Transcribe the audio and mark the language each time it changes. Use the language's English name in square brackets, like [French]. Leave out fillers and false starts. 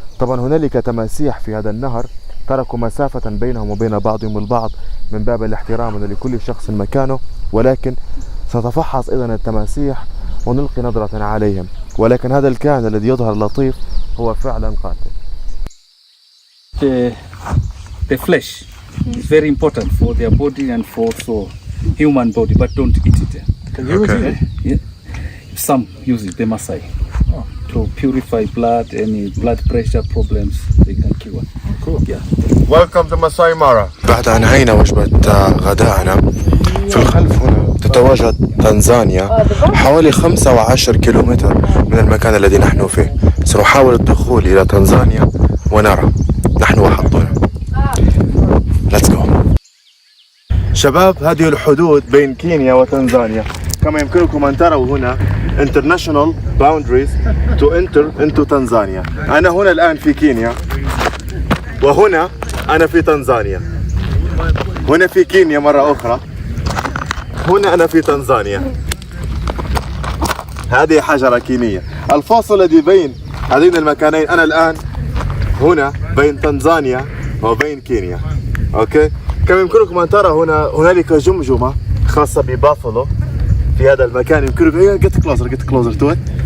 [Arabic] طبعا هنالك تماسيح في هذا النهر، تركوا مسافة بينهم وبين بعضهم البعض من باب الاحترام لكل شخص مكانه، ولكن سنتفحص إذن التماسيح ونلقي نظرة عليهم. ولكن هذا الكائن الذي يظهر لطيف هو فعلا قاتل. [English] The flesh is very important for their body and for also human body, but don't eat it. Can you use it? Yeah. Some use it, the Maasai, to purify blood, any blood pressure problems they can cure. Cool. Yeah. Welcome to Masai Mara. [Arabic] بعد أن أنهينا وجبة غداءنا، في الخلف هنا تتواجد تنزانيا، حوالي 15 كيلومتر من المكان الذي نحن فيه. سنحاول الدخول إلى تنزانيا ونرى نحن وحظنا. [English] Let's go. [Arabic] شباب، هذه الحدود بين كينيا وتنزانيا. كما يمكنكم أن تروا هنا [English] international boundaries to enter into [Arabic] تنزانيا. أنا هنا الآن في كينيا، وهنا أنا في تنزانيا. هنا في كينيا مرة أخرى، هنا أنا في تنزانيا. هذه حجرة كينية. الفاصل الذي بين هذين المكانين، أنا الآن هنا بين تنزانيا وبين كينيا. اوكي، كما يمكنكم ان ترى هنالك جمجمة خاصة ببافلو في هذا المكان. يمكنكم [English] get closer to it.